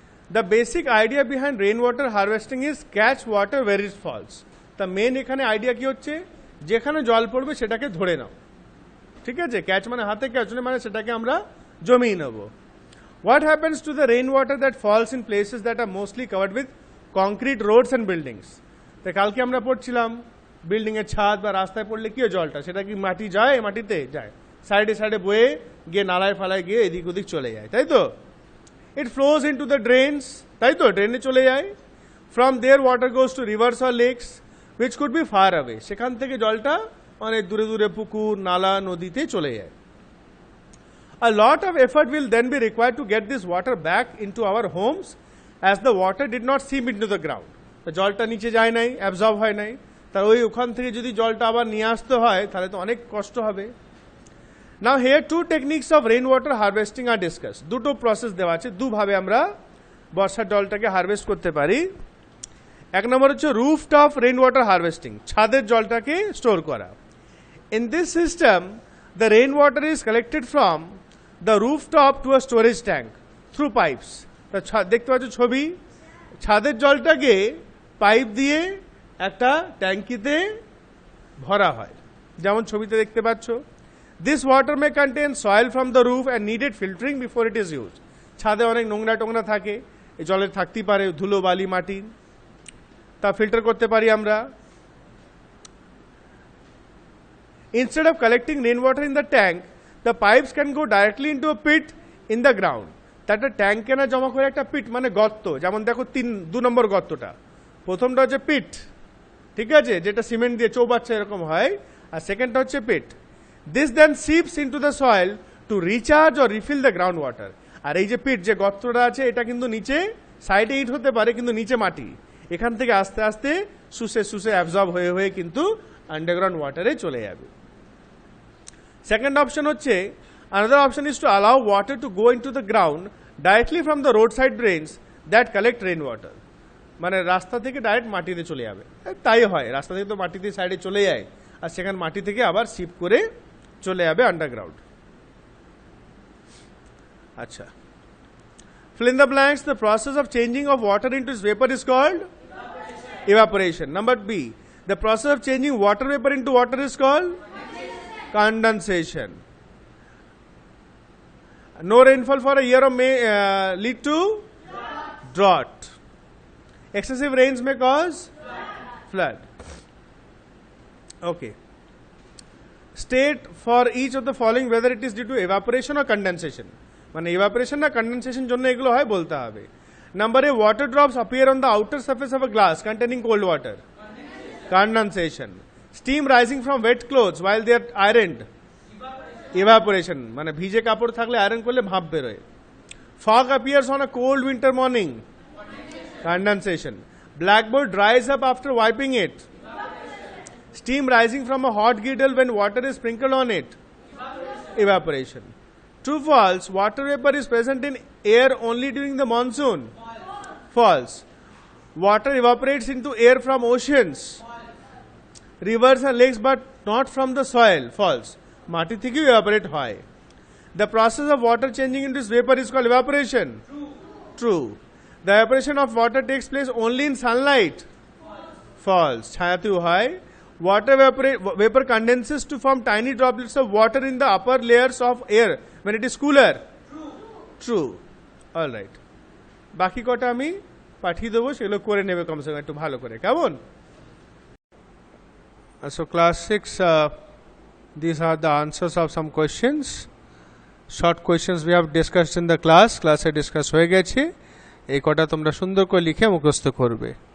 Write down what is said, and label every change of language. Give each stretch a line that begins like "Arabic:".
English: The basic idea behind rainwater harvesting is catch water where it falls. The main
Bangla: এখানে idea কি হচ্ছে, যেখানে জল পড়বে সেটাকে ধরে নাও। ঠিক আছে, ক্যাচ মানে হাতে ক্যাচ মানে সেটাকে আমরা জমিয়ে নেব।
English: What happens to the rainwater that falls in places that are mostly covered with concrete roads and buildings?
Bangla: তো কালকে আমরা পড়ছিলাম বিল্ডিং এর ছাদ বা রাস্তায় পড়লে কি হয় জলটা, সেটা কি মাটি যায়, মাটিতে যায়, সাইডে সাইডে বয়ে গিয়ে নালায় ফালায় গিয়ে এদিক ওদিক চলে যায়, তাই তো।
English: it flows into the drains,
Bangla: তাই তো, ড্রেনে চলে যায়।
English: from there water goes to rivers or lakes which could be far away,
Bangla: সেখান থেকে জলটা অনেক দূরে দূরে পুকুর নালা নদীতে চলে যায়।
English: A lot of effort will then be required to get this water back into our homes as the water did not seep into the ground.
Bangla: তো জলটা নিচে যায় নাই, অ্যাবজর্ব হয় নাই, তার ওখান থেকে যদি জলটা আবার নিয়ে আসতে হয় তাহলে তো অনেক কষ্ট হবে।
English: Now here two techniques of rainwater harvesting are discussed.
Bangla: দুটো প্রসেস দেওয়া আছে, দুভাবে আমরা বর্ষার জলটাকে হারভেস্ট করতে পারি। এক নম্বর হচ্ছে রুফটপ রেইনওয়াটার হারভেস্টিং, ছাদের জলটাকে স্টোর করা।
English: In this system the rainwater is collected from the rooftop to a storage tank through pipes.
Bangla: দেখতে পাচ্ছ ছবি, ছাদের জলটাকে পাইপ দিয়ে একটা ট্যাঙ্কিতে ভরা হয়, যেমন ছবিতে দেখতে পাচ্ছ।
English: This water may contain soil from the roof and needed filtering before it is used.
Bangla: ছাদে অনেক নোংরা টোংরা থাকে, এই জলের থাকতেই পারে ধুলো বালি মাটি, তা ফিল্টার করতে পারি আমরা।
English: Instead of collecting rainwater in the tank, the pipes can go directly into a pit in the ground.
Bangla: একটা ট্যাঙ্কে না জমা করে একটা পিট মানে গর্ত, যেমন দেখো 2 নম্বর গর্তটা, প্রথমটা হচ্ছে পিট, ঠিক আছে, যেটা সিমেন্ট দিয়ে চৌবাচ্চা এরকম হয়, আর সেকেন্ডটা হচ্ছে পিট।
English: This then seeps into the soil to recharge or refill the ground water.
Bangla: আর এই যে পিট যে গর্তটা আছে এটা কিন্তু নিচে সাইডে ইট হতে পারে কিন্তু নিচে মাটি, এখান থেকে আস্তে আস্তে শুষে শুষে অ্যাবজর্ব হয়ে হয়ে কিন্তু আন্ডারগ্রাউন্ড ওয়াটারে চলে যাবে।
English: Second option হচ্ছে, another option is to allow water to go into the ground directly from the roadside drains that collect rainwater.
Bangla: মানে রাস্তা থেকে ডাইরেক্ট মাটিতে চলে যাবে, তাই হয়, রাস্তা থেকে তো মাটিতে সাইডে চলে যায় আর সেখানে মাটি থেকে আবার শিপ করে চলে যাবে আন্ডারগ্রাউন্ড।
English: আচ্ছা, fill in the blanks. The process of changing of water into its vapor is called evaporation. Number B, the process of changing water vapor into water is called condensation. No rainfall for a year may lead to drought. Excessive rains may cause flood. Okay. State for each of the following whether it is due to evaporation or condensation.
Bangla: মানে evaporation না condensation জন্য এগুলো হয় বলতে হবে।
English: Number A, water drops appear on the outer surface of a glass containing cold water. Condensation. Steam rising from wet clothes while they are ironed. Evaporation.
Bangla: মানে ভিজে কাপড় থাকলে আয়রন করলে ভাপ বেরোয়।
English: Fog appears on a cold winter morning. Condensation. Blackboard dries up after wiping it. Steam rising from a hot griddle when water is sprinkled on it. Evaporation. True, false. Water vapor is present in air only during the monsoon. False. Water evaporates into air from oceans, rivers and lakes but not from the soil. False.
Bangla: মাটি থেকেও evaporate হয়।
English: The process of water changing into vapor is called evaporation. True. The evaporation of water takes place only in sunlight. False.
Bangla: ছায়াতেও হয়।
English: Water vapor condenses to form tiny droplets of water in the upper layers of air when it is cooler. True. All right.
Bangla: বাকি কটা আমি পাঠিয়ে দেবো, সেগুলো করে নেবে কমসে কম একটু ভালো করে, কেমন?
English: So class 6, these are the answers of some questions. Short questions we have discussed in the class.
Bangla: Class discuss হয়ে গেছে। এই কটা তোমরা সুন্দর করে লিখে মুখস্থ করবে।